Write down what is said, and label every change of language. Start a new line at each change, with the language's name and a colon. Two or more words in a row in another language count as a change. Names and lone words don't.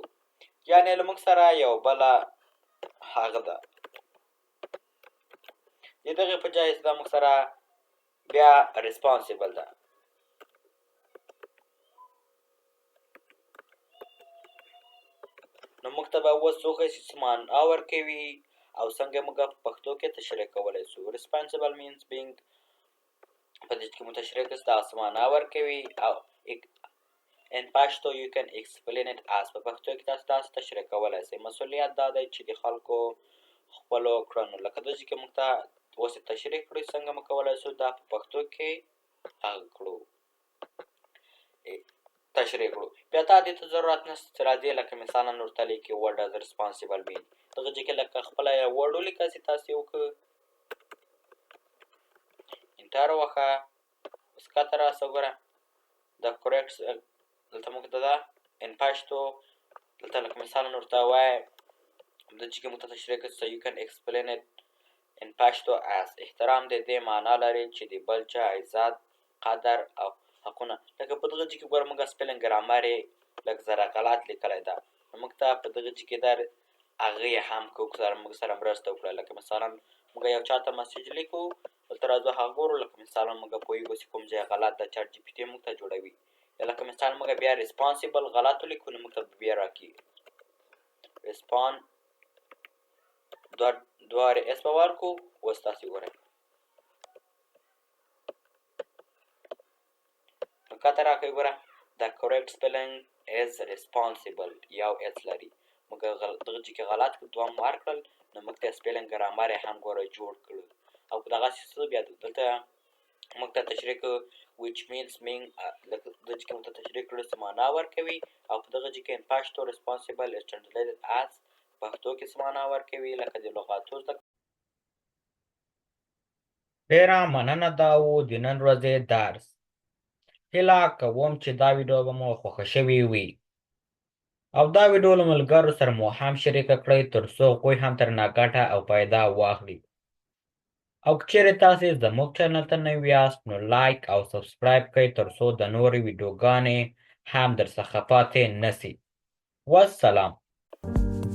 Pashto: یعنې له موږ سره یو بله هغه ده د دغې په جای دا موږ سره بیا responsible ده. نو موږ ته به اوس وښایي چې څه معنا ورکوي او څنګه موږ په پښتو کې تشریح کولی سو.
English: responsible means being،
Pashto: په دې کې مو تشریح کړه دا څه معنا ورکوي او
English: in Pashto you can explain it as
Pashto: په پښتو کې تاسو تشریح کولی شئ. مسؤلیت دا دی چې د خلکو خپلو کړنو لکه داسې چې موږ ته اوس تشریح کړو څنګه موږ کولی شو دا په پښتو کې هغه کړو تشریح کړو. بیا تا دې ته ضرورت نشته چې راځي لکه مثالا ورته لیکي
English: what does responsible mean
Pashto: دغه ځای کې لکه خپله یو ورډ ولیکاسي تاسې وکړه انټر وښه اوس کاته راسه ګوره
English: the correct
Pashto: دلته موږ ته ده
English: in Pashto
Pashto: دلته لکه مثالا ورته وایي د چې موږ ته تشریح کړي
English: so you can explain it in Pashto as
Pashto: احترام د دې معنا لري چې د بل چا عزت قدر او حقونه لکه په دغه ځای کې ګوره موږ
English: spelling grammar
Pashto: یې لږ ذره غلط لیکلی ده موږ ته په دغه ځای کې در هغه یې هم موږ سره مرسته وکړه لکه مثالا موږ یو چا ته مسیج لیکو دلته راځو هغه ګورو لکه مثالا موږ پوهېږو چې کوم ځای غلط ده چاټ جي پي ټي موږ ته جوړوي یا لکه مثال موږ بیا ریسپانسیبل غلط ولیکو نو موږ ته بیا راکړي ریسپان دواره اس به ورکړو اوس تاسې ګورئ نو کاته راکوي ګوره
English: the correct spelling is responsible
Pashto: یو اس لري موږ دغه ځای کې غلط کړو دوه مو ورکړل نو موږ ته
English: spelling grammar
Pashto: یې هم ګوره جوړ کړو او په دغسې څه بیا دلته موږ ته تشریح کړو
English: which means mean
Pashto: لکه دغه ځای کې موږ ته تشریح کړو څه معنا ورکوي او په دغه ځای کې
English: in Pashto responsible is translated as
Pashto: پښتو کې څه معنا ورکوي لکه د لغاتو زده ډېره مننه دا و د نن ورځې درس هیله کوم چې دا ویډیو به مو خوښه شوې وي او دا ویډیو له ملګرو سره مو هم شریکه کړئ تر څو هغوی هم ترنه ګټه او پیدا واخلي او که چیرې تاسې زموږ چینل ته نوي یاست نو لایک او سبسکرایب کړئ تر څو د نورې ویډیوګانې هم درڅخه پاتې نسي والسلام